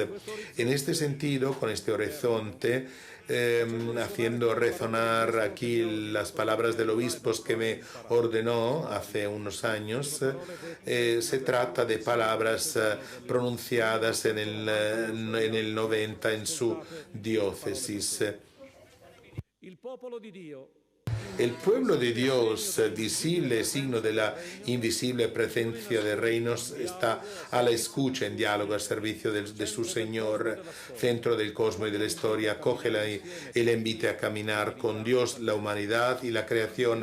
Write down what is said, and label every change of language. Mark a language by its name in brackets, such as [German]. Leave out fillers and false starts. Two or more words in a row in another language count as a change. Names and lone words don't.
[Spanish] En este sentido, con este horizonte, haciendo resonar aquí las palabras del obispo que me ordenó hace unos años, se trata de palabras pronunciadas en el 90 en su diócesis. [Italian] Il popolo di Dio, [Spanish] El pueblo de Dios, visible signo de la invisible presencia de reinos, está a la escucha, en diálogo, al servicio de su Señor, centro del cosmos y de la historia. Acógela y la invite a caminar con Dios, la humanidad y la creación.